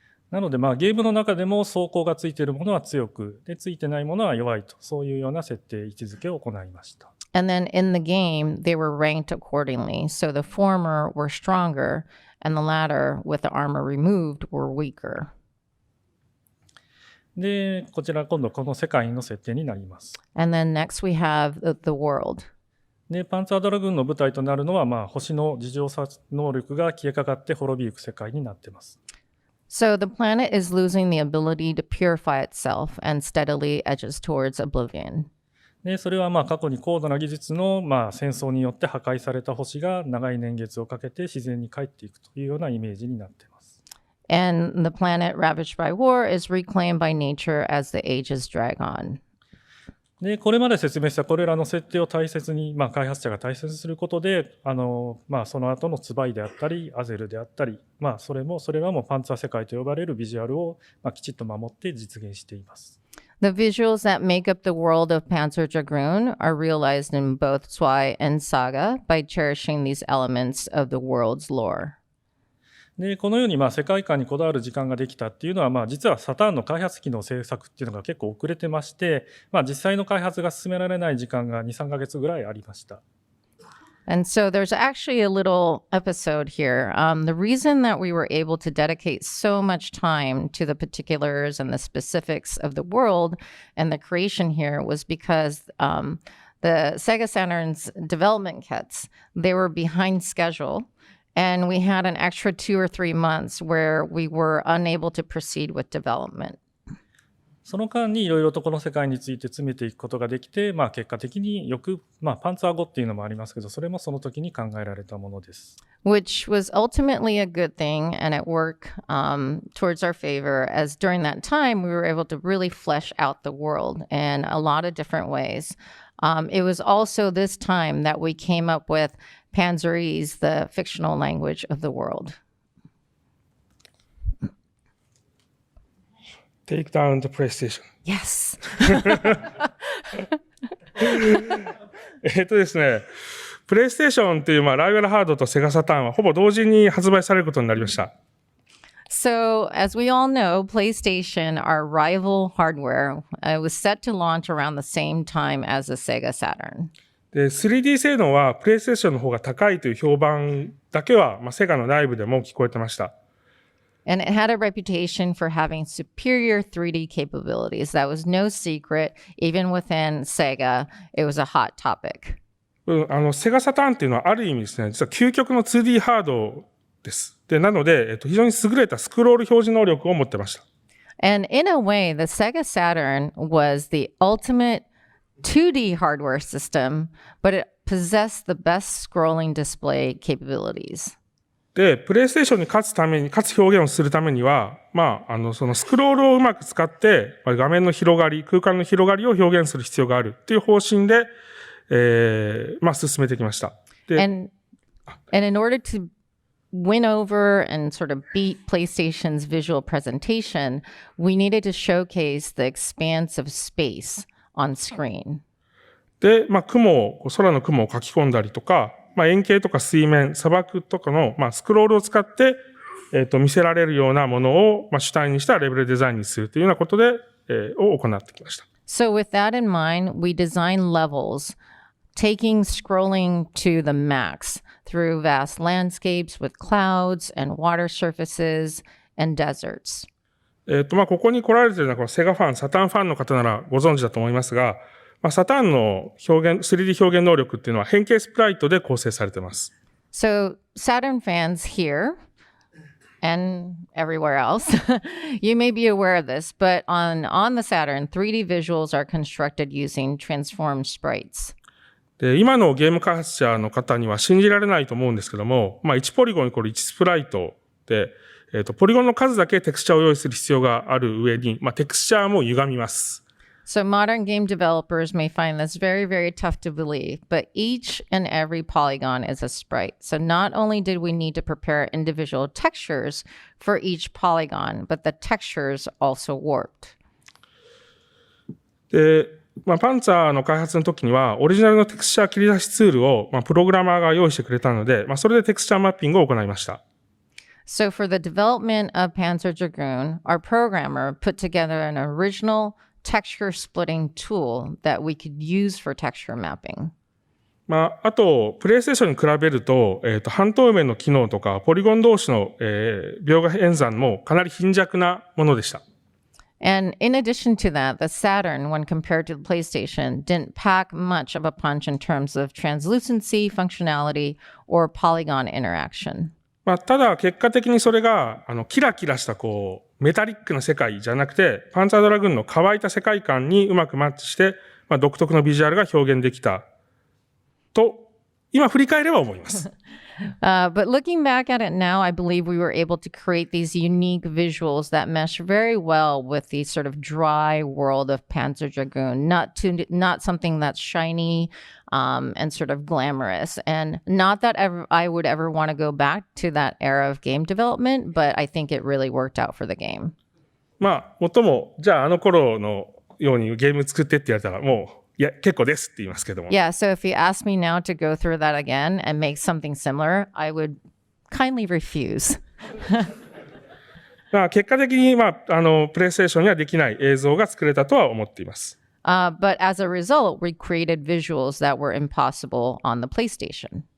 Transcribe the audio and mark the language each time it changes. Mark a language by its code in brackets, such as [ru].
[ja] なので、ゲームの中でも装甲がついているものは強く、でついてないものは弱いと、そういうような設定、位置づけを行いました。 [en] And then in the game, they were ranked accordingly. So the former were stronger, and the latter, with the armor removed, were weaker. [ja] で、こちら今度この世界の設定になります。 [en] And then next we have the world. [ja] で、パンツァードラグーンの舞台となるのは、星の自浄能力が消えかかって滅びゆく世界になっています。 [en] So the planet is losing the ability to purify itself and steadily edges towards oblivion. [ja] で、それは過去に高度な技術の戦争によって破壊された星が長い年月をかけて自然に帰っていくというようなイメージになっています。 [en] and the planet ravaged by war is reclaimed by nature as the ages drag on. [ja] で、これまで説明したこれらの設定を大切に、開発者が大切にすることで、その後のツバイであったり、アゼルであったり、それらもパンツァー世界と呼ばれるビジュアルを、きちっと守って実現しています。 [en] The visuals that make up the world of Panzer Dragoon are realized in both Zwei and Saga by cherishing these elements of the world's lore. [ja] で、このように世界観にこだわる時間ができたっていうのは、実はサターンの開発機の制作っていうのが結構遅れてまして、実際の開発が進められない時間が2、3ヶ月ぐらいありました。 [en] And so there's actually a little episode here. The reason that we were able to dedicate so much time to the particulars and the specifics of the world and the creation here was because the Sega Saturn's development kits, they were behind schedule. And we had an extra 2 or 3 months where we were unable to proceed with development. [ja] その間にいろいろとこの世界について詰めていくことができて、結果的によく、パンツァー語っていうのもありますけど、それもその時に考えられたものです。 [en] Which was ultimately a good thing, and it worked towards our favor, as during that time we were able to really flesh out the world in a lot of different ways. It was also this time that we came up with Panzerese, the fictional language of the world. Take down the PlayStation. Yes. [ja] ですね、プレイステーションっていうライバルハードとセガサターンはほぼ同時に発売されることになりました。 [en] So, as we all know, PlayStation, our rival hardware, was set to launch around the same time as the Sega Saturn. [ja] で、3D 性能はプレイステーションの方が高いという評判だけは、セガの内部でも聞こえてました。 [en] And it had a reputation for having superior 3D capabilities. That was no secret. Even within Sega, it was a hot topic. [ja] セガサターンっていうのはある意味ですね、実は究極の 2D ハードです。で、なので、非常に優れたスクロール表示能力を持ってました。 [en] And in a way, the Sega Saturn was the ultimate 2D hardware system, but it possessed the best scrolling display capabilities. [ja] で、プレイステーションに勝つ表現をするためには、そのスクロールをうまく使って、画面の広がり、空間の広がりを表現する必要があるっていう方針で、進めてきました。 [en] And in order to win over and sort of beat PlayStation's visual presentation, we needed to showcase the expanse of space on screen. [ja] で、空の雲を書き込んだりとか、円形とか水面、砂漠とかの、スクロールを使って、見せられるようなものを、主体にしたレベルデザインにするというようなことで、を行ってきました。 [en] So with that in mind, we designed levels, taking scrolling to the max through vast landscapes with clouds and water surfaces and deserts. [ja] ここに来られているのは、このセガファン、サターンファンの方ならご存知だと思いますが、サターンの3D 表現能力っていうのは変形スプライトで構成されています。 [en] So Saturn fans here and everywhere else, you may be aware of this, but on the Saturn, 3D visuals are constructed using transformed sprites. [ja] で、今のゲーム開発者の方には信じられないと思うんですけども、1ポリゴンイコール1スプライトで、ポリゴンの数だけテクスチャーを用意する必要がある上に、テクスチャーも歪みます。 [en] So modern game developers may find this very, very tough to believe, but each and every polygon is a sprite. So not only did we need to prepare individual textures for each polygon, but the textures also warped. [ja] で、パンツァーの開発の時には、オリジナルのテクスチャー切り出しツールを、プログラマーが用意してくれたので、それでテクスチャーマッピングを行いました。 [en] So for the development of Panzer Dragoon, our programmer put together an original texture splitting tool that we could use for texture mapping. [ja] あと、プレイステーションに比べると、半透明の機能とか、ポリゴン同士の、描画演算もかなり貧弱なものでした。 [en] And in addition to that, the Saturn, when compared to the PlayStation, didn't pack much of a punch in terms of translucency, functionality, or polygon interaction. [ja] ただ、結果的にそれが、キラキラしたメタリックな世界じゃなくて、パンツァードラグーンの乾いた世界観にうまくマッチして、独特のビジュアルが表現できたと今振り返れば思います。 [en] But looking back at it now, I believe we were able to create these unique visuals that mesh very well with the sort of dry world of Panzer Dragoon, not something that's shiny and sort of glamorous. And not that I would ever want to go back to that era of game development, but I think it really worked out for the game. [ja] まあ、もっとも、じゃああの頃のようにゲーム作ってって言われたら、もう、いや、結構ですって言いますけども。 [en] Yeah, so if you ask me now to go through that again and make something similar, I would kindly refuse. [ja] まあ、結果的に、まあ、プレイステーションにはできない映像が作れたとは思っています。 [en] But as a result, we created visuals that were impossible on the PlayStation.